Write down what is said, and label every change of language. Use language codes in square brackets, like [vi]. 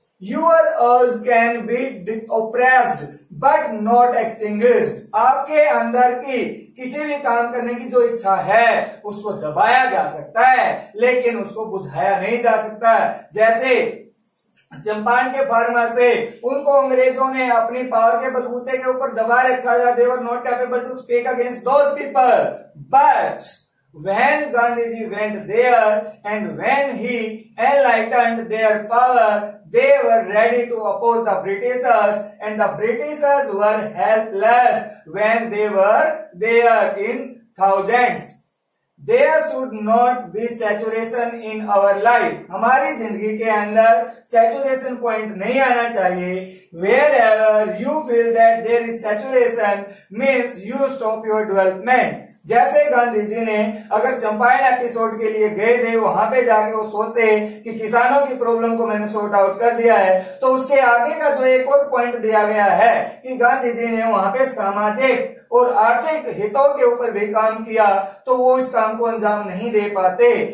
[en] Your urge can be oppressed but not extinguished. [hi] आपके अंदर की किसी भी काम करने की जो इच्छा है उसको दबाया जा सकता है लेकिन उसको बुझाया नहीं जा सकता. जैसे चंपारण के फार्मर्स थे, उनको अंग्रेजों ने अपनी पावर के बलबूते के ऊपर दबा रखा था. [en] They were not capable to speak against those people. But when Gandhiji went there and when he enlightened their power, they were ready to oppose the Britishers, and the Britishers were helpless when they were there in thousands. There should not be saturation in our life. [hi] हमारी जिंदगी के अंदर saturation point नहीं आना चाहिए. [en] Wherever you feel that there is saturation means you stop your development. [hi] जैसे गांधी जी ने अगर चंपारण एपिसोड के लिए गए थे, वहां पे जाके वो सोचते कि किसानों की प्रॉब्लम को मैंने सॉर्ट आउट कर दिया है, तो उसके आगे का जो एक और पॉइंट दिया गया है कि गांधी जी ने वहां पे सामाजिक और आर्थिक हितों के ऊपर भी काम किया, तो वो इस काम को अंजाम नहीं दे पाते.